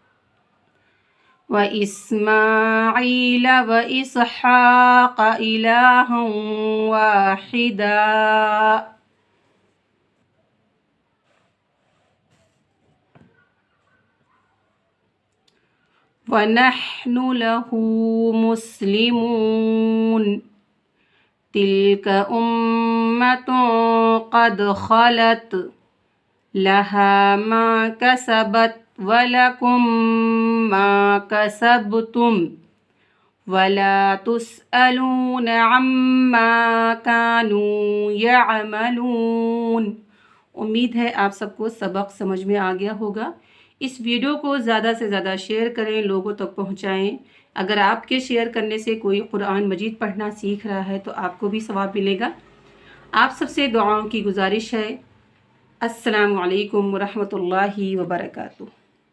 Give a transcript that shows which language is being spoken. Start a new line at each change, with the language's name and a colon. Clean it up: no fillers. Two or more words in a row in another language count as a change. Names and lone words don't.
Arabic: وإسحاق إلها واحدا ونحن له مسلمون. تلك أمة قد خلت لها ما كسبت ولكم ما كسبتم ولا تسألون عما كانوا يعملون.
Urdu: امید ہے آپ سب کو سبق سمجھ میں آ گیا ہوگا. اس ویڈیو کو زیادہ سے زیادہ شیئر کریں، لوگوں تک پہنچائیں. اگر آپ کے شیئر کرنے سے کوئی قرآن مجید پڑھنا سیکھ رہا ہے تو آپ کو بھی ثواب ملے گا. آپ سب سے دعاؤں کی گزارش ہے.
Arabic: السلام عليكم ورحمة الله وبركاته.